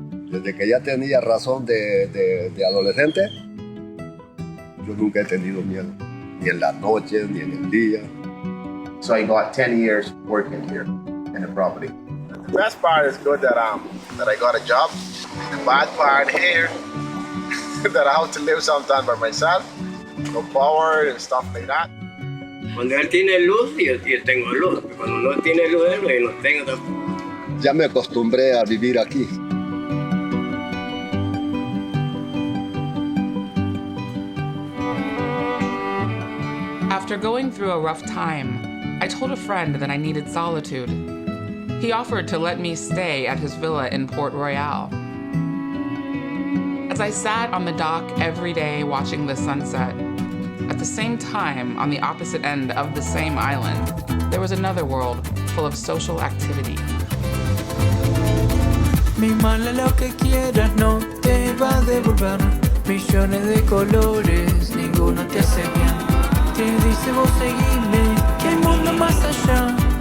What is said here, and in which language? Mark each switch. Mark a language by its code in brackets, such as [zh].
[es] Desde que ya tenía razón de adolescente, yo nunca he tenido miedo, ni en las noches, ni en el día. [en] So I got 10 years working here in the property. The best part is good that I got a job. The bad part here that I have to live sometimes by myself, no power and stuff like that. [es] Cuando él tiene luz, yo tengo luz. Cuando no tiene luz, yo no tengo tampoco. Ya me acostumbré a vivir aquí. [en] After going through a rough time, I told a friend that I needed solitude. He offered to let me stay at his villa in Port Royal. As I sat on the dock every day watching the sunset, at the same time, on the opposite end of the same island, there was another world full of social activity. [es] Mi mala lo que quieras no te va a devolver. Millones de colores, ninguno te hace bien. Te dice vos seguime, que hay mundo más allá.